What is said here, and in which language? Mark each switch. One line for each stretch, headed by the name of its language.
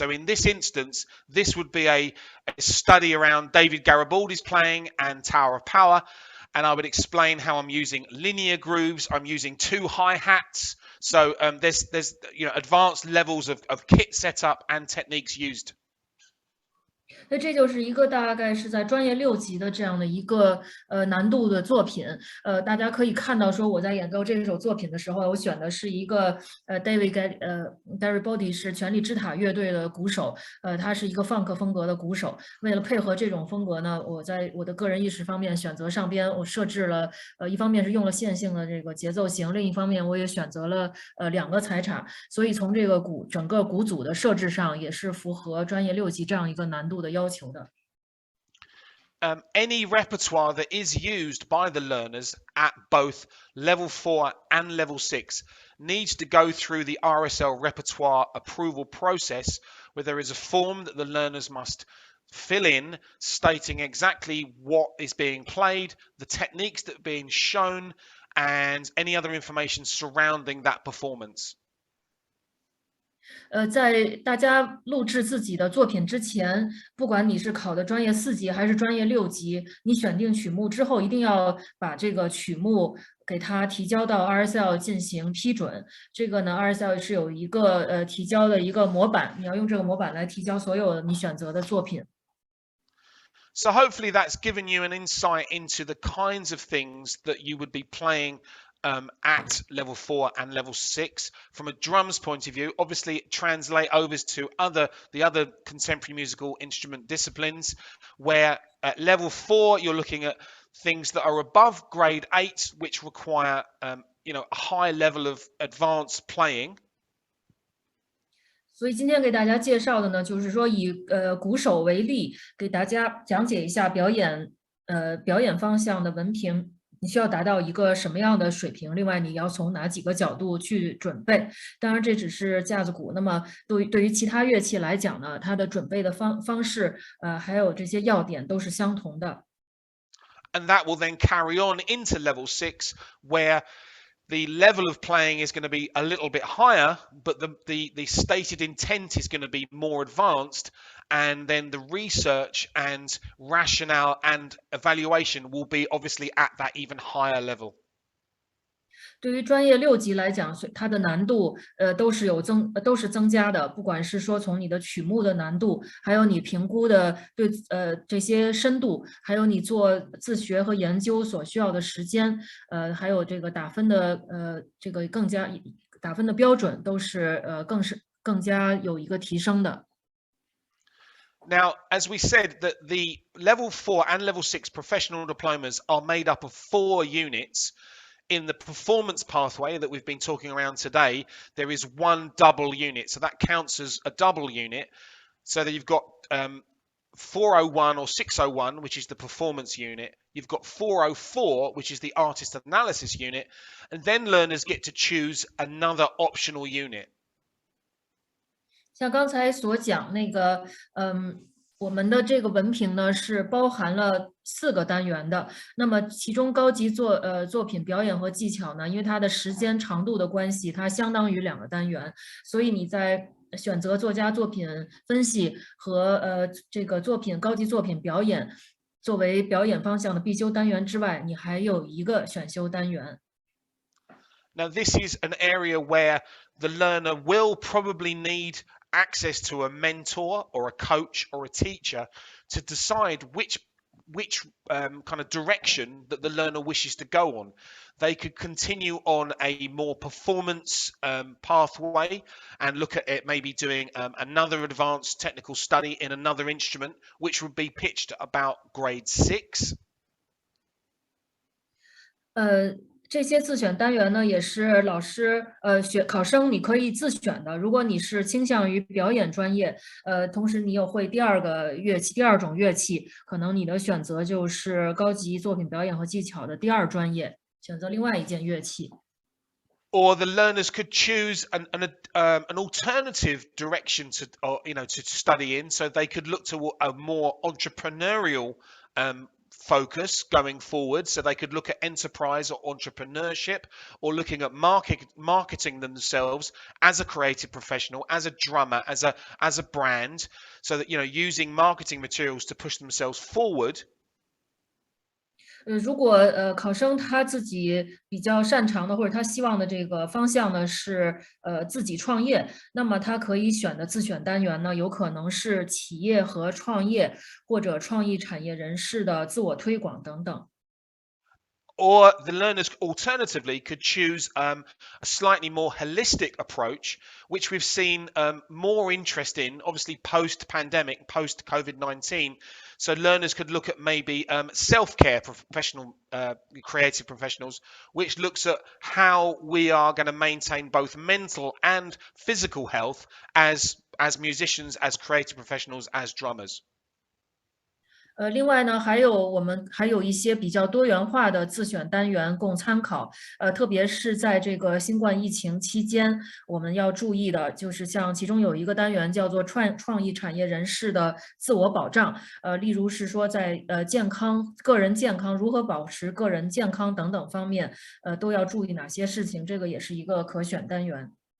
English: So in this instance, this would be a study around David Garibaldi's playing and Tower of Power. And I would explain how I'm using linear grooves. I'm using 2 hi-hats. So there's advanced levels of kit setup and techniques used.
Chinese: 那这就是一个大概是在专业6级的这样的一个难度的作品。大家可以看到说我在演奏这首作品的时候，我选的是一个David Garibaldi 是权力之塔乐队的鼓手，他是一个 funk 风格的鼓手。为了配合这种风格呢，我在我的个人意识方面选择上边，我设置了一方面是用了线性的这个节奏型，另一方面我也选择了2个踩场，所以从这个整个鼓组的设置上也是符合专业6级这样一个难度的要求的。
English: Any repertoire that is used by the learners at both level 4 and level 6 needs to go through the RSL repertoire approval process, where there is a form that the learners must fill in stating exactly what is being played, the techniques that are being shown, and any other information surrounding that performance.
Chinese: 在大家录制自己的作品之前，不管你是考的专业4级还是专业6级，你选定曲目之后，一定要把这个曲目给它提交到 RSL 进行批准。这个呢 ，RSL 是有一个提交的一个模板，你要用这个模板来提交所有你选择的作品。
English: So hopefully that's given you an insight into the kinds of things that you would be playing at level 4 and level 6 from a drums point of view. Obviously translate over to the other contemporary musical instrument disciplines, where at level 4 you're looking at things that are above grade 8, which require a high level of advanced playing.
Chinese: 所以今天给大家介绍的呢，就是说以鼓手为例，给大家讲解一下表演方向的文凭，你需要达到一个什么样的水平？另外，你要从哪几个角度去准备？当然，这只是架子鼓。那么，对于其他乐器来讲呢，它的准备的方式，还有这些要点都是相同的。
English: And that will then carry on into level 6, where the level of playing is going to be a little bit higher, but the stated intent is going to be more advanced, and then the research and rationale and evaluation will be obviously at that even higher level.
Chinese: 对于专业6级来讲，它的难度都是增加的，不管是说从你的曲目的难度，还有你评估的对这些深度，还有你做自学和研究所需要的时间，还有这个打分的这个打分的标准都是更加有一个提升的。
English: Now, as we said, that the level 4 and level 6 professional diplomas are made up of 4 units. In the performance pathway that we've been talking around today, there is 1 double unit. So that counts as a double unit. So that you've got 401 or 601, which is the performance unit. You've got 404, which is the artist analysis unit. And then learners get to choose another optional unit.
Chinese: 像刚才所讲那个，我们的这个文凭呢是包含了4个单元的。那么其中高级作品表演和技巧呢，因为它的时间长度的关系，它相当于2个单元。所以你在选择作家作品分析和这个高级作品表演作为表演方向的必修单元之外，你还有一个选修单元。
English: Now this is an area where the learner will probably need access to a mentor or a coach or a teacher to decide which kind of direction that the learner wishes to go on. They could continue on a more performance pathway and look at it maybe doing another advanced technical study in another instrument, which would be pitched at about grade 6.
Chinese: 这些自选单元呢，也是老师考生你可以自选的。如果你是倾向于表演专业，同时你又会第二种乐器，可能你的选择就是高级作品表演和技巧的第二专业，选择另外一件乐器。
English: Or the learners could choose an alternative direction to, or to study in, so they could look to a more entrepreneurial focus going forward. So they could look at enterprise or entrepreneurship, or looking at marketing themselves as a creative professional, as a drummer, as a brand, so that using marketing materials to push themselves forward.
Chinese: 如果考生他自己比较擅长的或者他希望的这个方向呢是自己创业，那么他可以选的自选单元呢，有可能是企业和创业或者创意产业人士的自我推广等等。
English: Or the learners alternatively could choose a slightly more holistic approach, which we've seen more interest in, obviously post-pandemic, post-COVID-19. So learners could look at maybe self-care professional, creative professionals, which looks at how we are going to maintain both mental and physical health as musicians, as creative professionals, as drummers.
Chinese: 另外呢，我们还有一些比较多元化的自选单元供参考。特别是在这个新冠疫情期间，我们要注意的就是像其中有一个单元叫做创意产业人士的自我保障。例如是说在个人健康如何保持个人健康等等方面，都要注意哪些事情，这个也是一个可选单元。